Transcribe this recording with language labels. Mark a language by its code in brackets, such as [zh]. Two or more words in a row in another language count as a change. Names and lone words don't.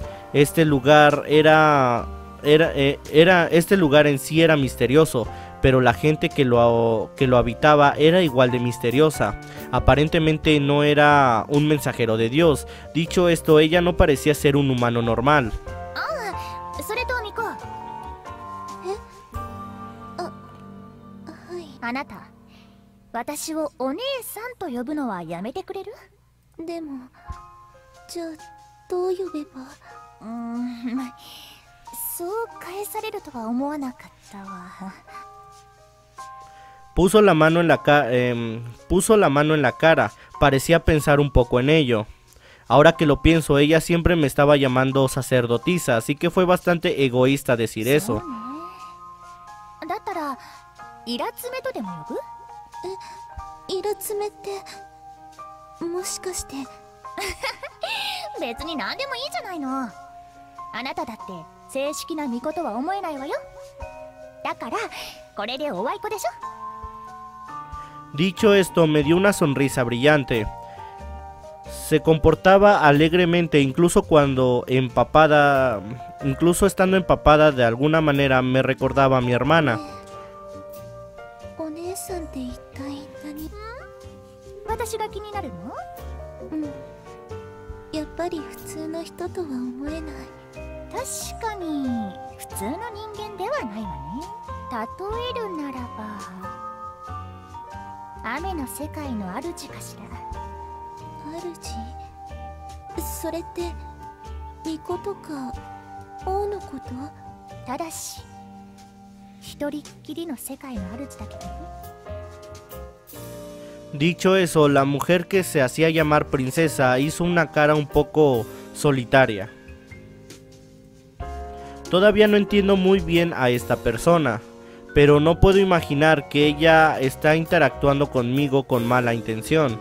[es] Este lugar en sí era misterioso, pero la gente que lo habitaba era igual de misteriosa. Aparentemente no era un mensajero de Dios. Dicho esto, ella no parecía ser un humano normal. [ja] Anata, 私をお姉さんと呼ぶのはやめてくれる？でも、じゃあどう呼べば？そう返されるとは思わなかったわ。 [es] Puso la mano en la cara. Parecía pensar un poco en ello. Ahora que lo pienso, ella siempre me estaba llamando sacerdotisa, así que fue bastante egoísta decir eso. [ja] だったらイラツメとでも呼ぶ？イラツメってもしかして別に何でもいいじゃないの。あなただって正式な巫女とは思えないわよ。だからこれでおあいこでしょ。 [es] Dicho esto, me dio una sonrisa brillante. Se comportaba alegremente, incluso estando empapada de alguna manera, me recordaba a mi hermana. [ja] 私が気になるの？やっぱり普通の人とは思えない。確かに普通の人間ではないわね。例えるならば雨の世界の主かしら。主？それって巫女とか王のこと？ただし一人っきりの世界の主だけどね。 [es] Dicho eso, la mujer que se hacía llamar princesa hizo una cara un poco solitaria. Todavía no entiendo muy bien a esta persona, pero no puedo imaginar que ella está interactuando conmigo con mala intención.